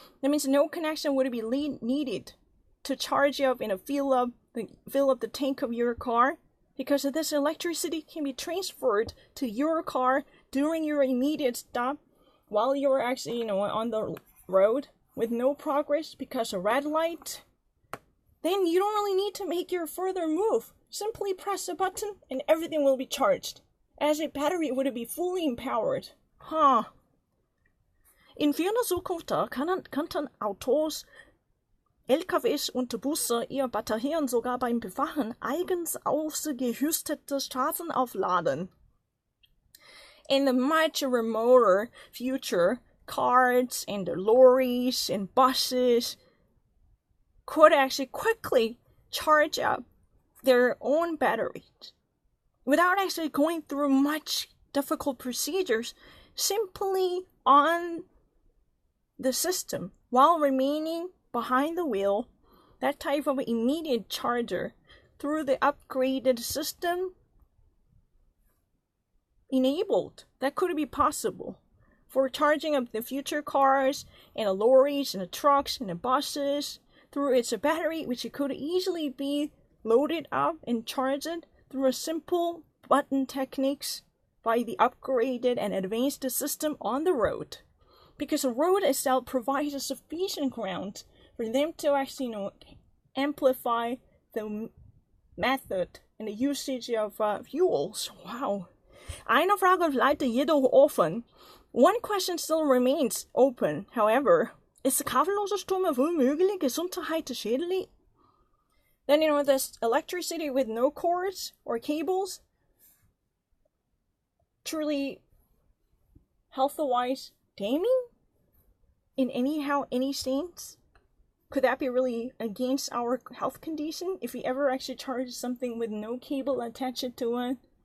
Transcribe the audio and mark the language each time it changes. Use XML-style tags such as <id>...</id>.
<en>That means no connection would be needed to charge up and fill up the tank of your car, because this electricity can be transferred to your car during your immediate stop while you're actually, on the road with no progress because of red light. Then you don't really need to make your further move. Simply press a button and everything will be charged, as a battery would be fully empowered.</en> <de>In ferner Zukunft könnten Autos, LKWs und Busse ihre Batterien sogar beim Befahren eigens ausgerüstete Straßen aufladen.</de> <en>In the much remoter future, cars and lorries and buses could actually quickly charge up their own batteries without actually going through much difficult procedures, simply on the system while remaining behind the wheel. That type of immediate charger through the upgraded system enabled. That could be possible for charging up the future cars and the lorries and the trucks and the buses through its battery, which it could easily be loaded up and charged through a simple button techniques by the upgraded and advanced system on the road. Because the road itself provides a sufficient ground for them to actually, amplify the method and the usage of fuels. Wow.</en> <de>Eine Frage bleibt jedoch offen.</de> <en>One question still remains open, however.</en> <de>Ist kabellose Strom womöglich gesundheitsschädlich?</de> <en>Then, this electricity with no cords or cables, truly health-wise damning in any sense? Could that be really against our health condition if we ever actually charge something with no cable attached to it?</en>